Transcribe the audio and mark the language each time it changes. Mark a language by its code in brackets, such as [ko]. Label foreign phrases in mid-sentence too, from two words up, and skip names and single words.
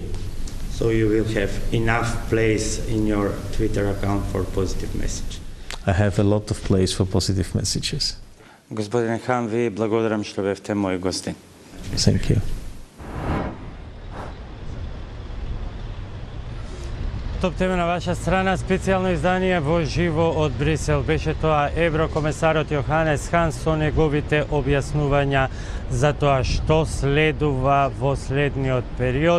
[en] So you will have enough place in your Twitter account for positive message. I have a lot of place for positive messages. [mk] Gospodine Han, ви благодарам што бевте мој гостин. [en] Thank you. [mk] Топ тема на ваша страна, специјално издание во живо од Брисел. Беше тоа еврокомесарот Јоханес Хан со неговите објаснувања за тоа што следува во следниот период.